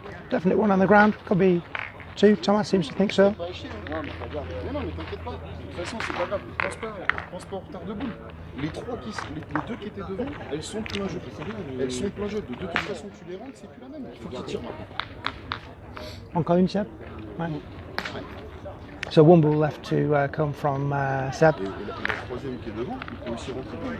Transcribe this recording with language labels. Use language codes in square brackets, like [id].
[en] Definitely one on the ground. Could be 2. Thomas seems to think so. [fr] Non, mais t'inquiète pas. De toute façon, c'est pas grave. Pense pas en retard de boule. Les 2 qui étaient devant, elles sont plein jeu. Elles sont plein jeu. De toute façon, tu les rentres, c'est plus la même. Il faut qu'ils tirent maintenant. Encore une, Seb? [en] Right. So one ball left to come from Seb. [fr] Et la troisième qui est devant, il peut aussi rentrer.